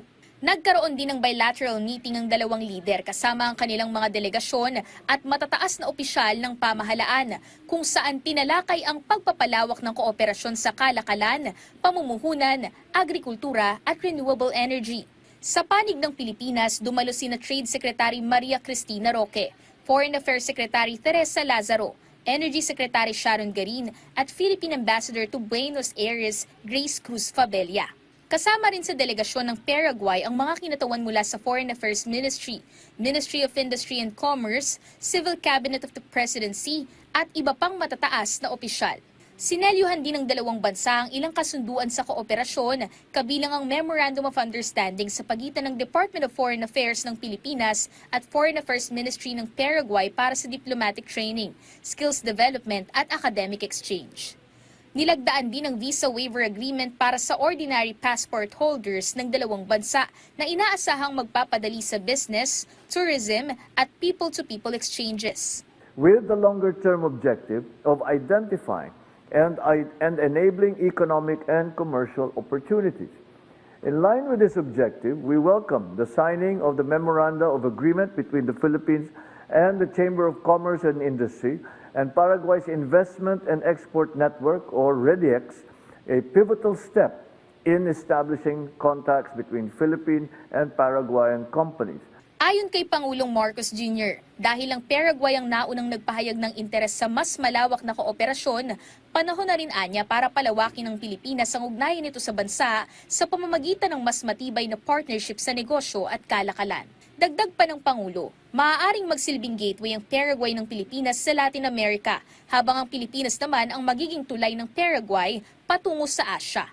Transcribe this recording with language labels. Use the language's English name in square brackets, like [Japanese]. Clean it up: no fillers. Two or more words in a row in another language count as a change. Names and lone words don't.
[Filipino] Nagkaroon din ng [English] bilateral meeting [Filipino] ang dalawang lider kasama ang kanilang mga delegasyon at matataas na opisyal ng pamahalaan kung saan tinalakay ang pagpapalawak ng kooperasyon sa kalakalan, pamumuhunan, agrikultura at [English] renewable energy. [Filipino] Sa panig ng Pilipinas, dumalo sina Trade Secretary Maria Cristina Roque, Foreign Affairs Secretary Teresa Lazaro, Energy Secretary Sharon Garin at Philippine Ambassador to Buenos Aires, Grace Cruz Fabella. Kasama rin sa delegasyon ng Paraguay ang mga kinatawan mula sa Foreign Affairs Ministry, Ministry of Industry and Commerce, Civil Cabinet of the Presidency at iba pang matataas na opisyal. Sinelyuhan din ng dalawang bansa ang ilang kasunduan sa kooperasyon, kabilang ang Memorandum of Understanding sa pagitan ng Department of Foreign Affairs ng Pilipinas at Foreign Affairs Ministry ng Paraguay para sa [English] diplomatic training, skills development [Filipino] at [English] academic exchange. [Filipino] Nilagdaan din ang [English] visa waiver agreement [Filipino] para sa [English] ordinary passport holders [Filipino] ng dalawang bansa na inaasahang magpapadali sa [English] business, tourism [Filipino] at [English] people-to-people exchanges. With the longer-term objective of identifying and enabling economic and commercial opportunities. In line with this objective, we welcome the signing of the Memoranda of Agreement between the Philippines and the Chamber of Commerce and Industry and Paraguay's Investment and Export Network, or REDIEX, a pivotal step in establishing contacts between Philippine and Paraguayan companies. [Filipino] Ayon kay Pangulong Marcos Jr., dahil ang Paraguay ang naunang nagpahayag ng interes sa mas malawak na kooperasyon, panahon na rin anya para palawakin ng Pilipinas ang ugnayan nito sa bansa sa pamamagitan ng mas matibay na partnership sa negosyo at kalakalan. Dagdag pa ng Pangulo, maaaring magsilbing gateway ang Paraguay ng Pilipinas sa Latin America, habang ang Pilipinas naman ang magiging tulay ng Paraguay patungo sa Asia.